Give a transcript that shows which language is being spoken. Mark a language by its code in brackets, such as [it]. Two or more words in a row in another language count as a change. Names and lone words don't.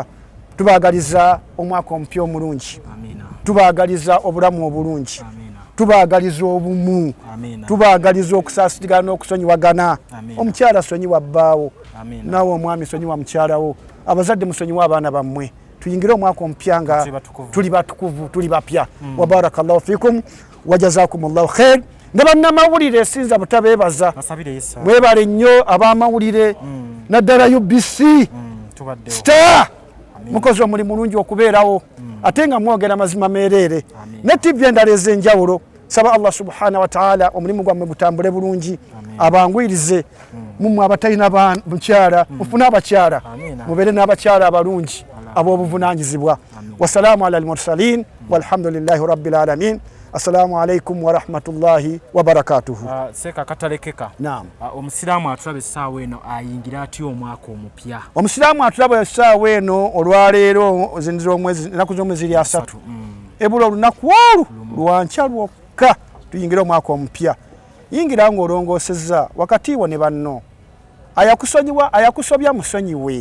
[lg] Tubaagaliza omwaka omupya omulungi, tubaagaliza obulamu obulungi, tubaagaliza obumu, tubaagaliza okusaasirigana n'okusonyiwagana. Omukyala sonyiwa bbaawo naawe omwami sonyiwa mukyalawo abazadde musonyiwa abaana bammwe tuyingire omwaka omupya nga tuli batukuvu tuli bapya [ar] وبارك الله فيكم وجزاكم الله خير [lg] ne bannamawulire sinza butabeebaza mwebale nnyo ab'amawulire naddala UBC star mukozi omulimu mulungi okubeerawo ate nga mwogera mazima meereere ne TV endala ez'enjawulo saba [ar] الله سبحانه وتعالى [lg] omulimu gwammwe gutambule bulungi abangwirize mumwe abatalina mukyala mufune abakyala mubeere n'abakyala abalungi ab'obuvunanyizibwa [ar] والسلام على المرسلين والحمد لله رب العالمين السلام عليكم ورحمة الله وبركاته. [lg] Seka katalekeka. Naam. Omusiraamu atulabe essaawa eno ayingira atya omwaka omupya? Omusiraamu atulabe essaawa eno olwaleero zinzira omwezi ennaku z'omwezi ziri 3 ebula olunaku olwo lwankya lwokka tuyingira omwaka omupya. Yingira ng'olongoosezza wakati wo ne banno ayakusobya musonyiwe.